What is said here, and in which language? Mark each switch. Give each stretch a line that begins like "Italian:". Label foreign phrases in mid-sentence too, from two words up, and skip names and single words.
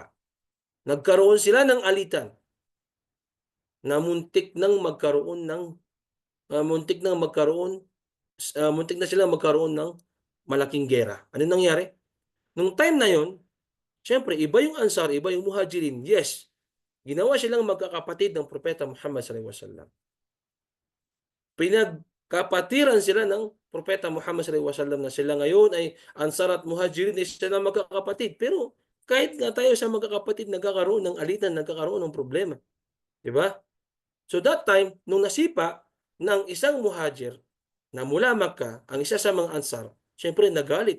Filipino: Nagkaroon sila ng alitan na muntik na silang magkaroon ng malaking giyera. Ano nangyari? Nung time na yon, siyempre iba yung Ansar, iba yung Muhajirin. Yes, ginawa silang magkakapatid ng Propeta Muhammad
Arabic: صلى الله عليه وسلم.
Filipino: Pinagkapatiran sila ng Propeta Muhammad
Arabic: صلى الله عليه وسلم
Filipino: na sila ngayon ay Ansar at Muhajirin ay sila magkakapatid. Pero kahit nga tayo sa magkakapatid nagkakaroon ng alitan, nagkakaroon ng problema. Di ba?
English: So that time,
Filipino: nung nasipa ng isang muhajir na mula Makkah, ang isa sa mga Ansar, siyempre nagalit.